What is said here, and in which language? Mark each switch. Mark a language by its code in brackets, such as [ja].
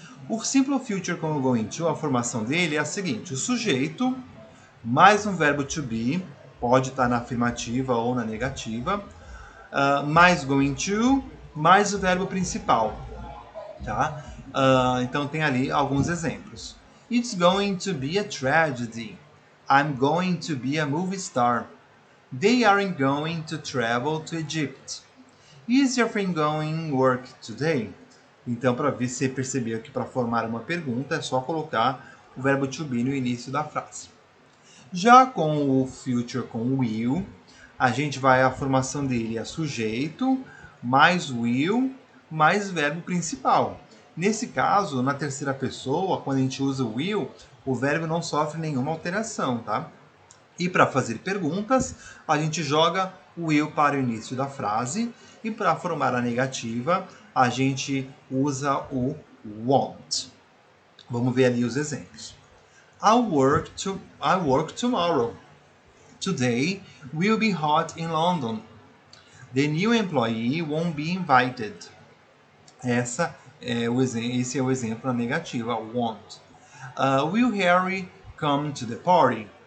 [pt] O simple future com o going to, a formação dele é a seguinte: o sujeito mais um verbo to be, pode estar na afirmativa ou na negativa, mais going to, mais o verbo principal. Tá? Então tem ali alguns exemplos. [en] It's going to be a tragedy. I'm going to be a movie star. They aren't going to travel to Egypt. Is your friend going work today? [pt] Então, para ver se você percebeu que para formar uma pergunta é só colocar o verbo to be no início da frase. Já com o future com o will, a gente vai a formação dele é sujeito mais will mais verbo principal. Nesse caso, na terceira pessoa, quando a gente usa o will, o verbo não sofre nenhuma alteração, tá? E para fazer perguntas, a gente joga o will para o início da frase e para formar a negativa, a gente usa o won't. Vamos ver ali os exemplos. [en] I work tomorrow. Today will be hot in London. The new employee won't be invited. [pt] Esse é o exemplo na negativa, won't. [en] Will Harry come to the party?